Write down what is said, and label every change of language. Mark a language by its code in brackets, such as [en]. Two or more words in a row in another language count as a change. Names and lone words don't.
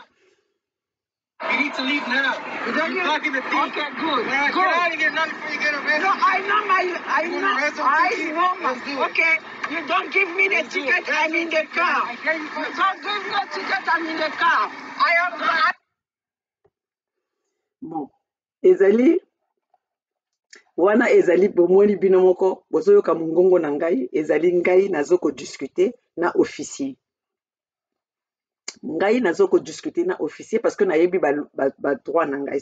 [en] You need to leave now. You're blocking the thief. Okay, good. Get out of here, not before you get arrested. No, I know my. Okay, you don't give me the ticket, I'm in the car. You don't give me the ticket, I'm in the car. I am. [ln] Bon, ezali wana ezali bomoni bino moko bozoyoka mongongo na ngai ezali ngai nazoko discuter na officier. Ngai nazoko discuter na officier [fr] parce que [ln] nayebi ba droit na ngai.